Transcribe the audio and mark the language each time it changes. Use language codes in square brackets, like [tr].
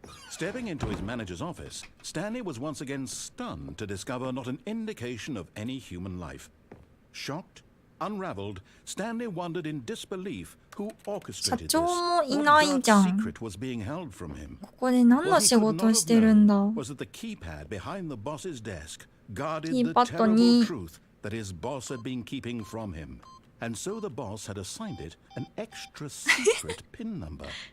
[en] Stepping into his manager's office, Stanley was once again stunned to discover not an indication of any human life. Shocked, unraveled, Stanley wondered in disbelief who orchestrated this. What dark secret was being held from him? [ja] ここで何の仕事をしてるんだ? [en] Was that the keypad behind the boss's desk guarded the terrible truth that his boss had been keeping from him, and so the boss had assigned it an extra secret PIN number.